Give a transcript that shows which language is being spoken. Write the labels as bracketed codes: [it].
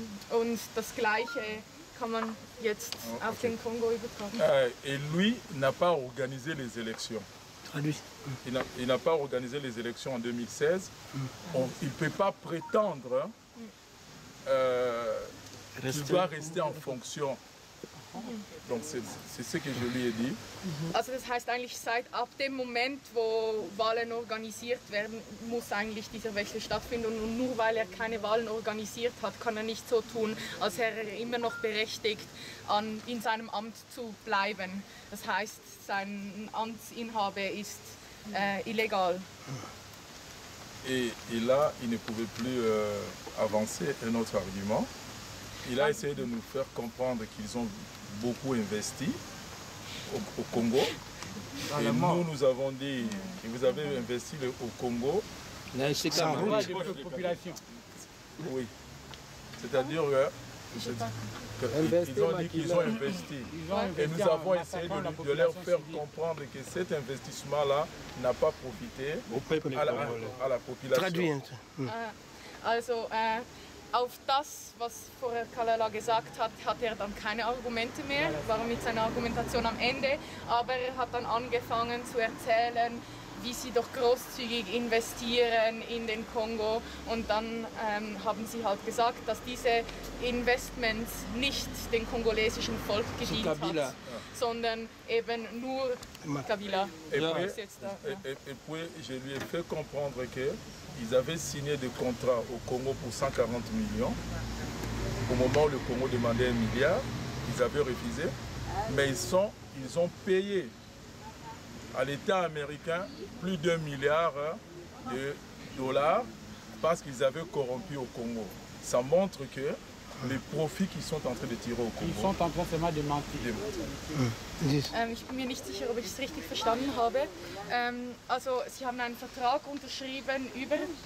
[de] Und das Gleiche kann man jetzt auf den Kongo übertragen. [fr] Et lui n'a pas organisé les élections. Il n'a pas organisé les élections en 2016. Il ne peut pas prétendre qu'il doit rester en fonction. Donc c'est ce que je lui ai dit. [de] Also das heißt eigentlich seit ab dem Moment, wo Wahlen organisiert werden, muss eigentlich dieser Wechsel stattfinden und nur weil er keine Wahlen organisiert hat, kann er nicht so tun, als wäre er immer noch berechtigt, in seinem Amt zu bleiben. Das heißt, sein Amtsinhabe ist illégal. [fr] Et là, il ne pouvait plus avancer un autre argument. Il a essayé de nous faire comprendre qu'ils ont beaucoup investi au Congo. Et nous avons dit que vous avez investi au Congo. Oui. C'est-à-dire qu'ils ont dit qu'ils ont investi. Et nous avons essayé de leur faire comprendre que cet investissement-là n'a pas profité à la population. [de] Also, auf das, was vorher Kalala gesagt hat, hat er dann keine Argumente mehr, war mit seiner Argumentation am Ende, aber er hat dann angefangen zu erzählen, wie sie doch großzügig investieren in den Kongo und dann haben sie halt gesagt, dass diese Investments nicht dem kongolesischen Volk gedient hat, sondern eben nur Kabila. [fr] Et puis je lui ai fait comprendre que ils avaient signé des contrats au Congo pour 140 millions. Au moment où le Congo demandait 1 milliard, ils avaient refusé. Mais ils ont payé à l'État américain plus d'1 milliard de dollars parce qu'ils avaient corrompu au Congo. Ça montre que les profits qu'ils sont en train de tirer au Congo. Ils sont en train seulement de mentir. [de] Ich bin mir nicht sicher, ob ich es richtig verstanden habe. Also, Sie haben einen Vertrag unterschrieben über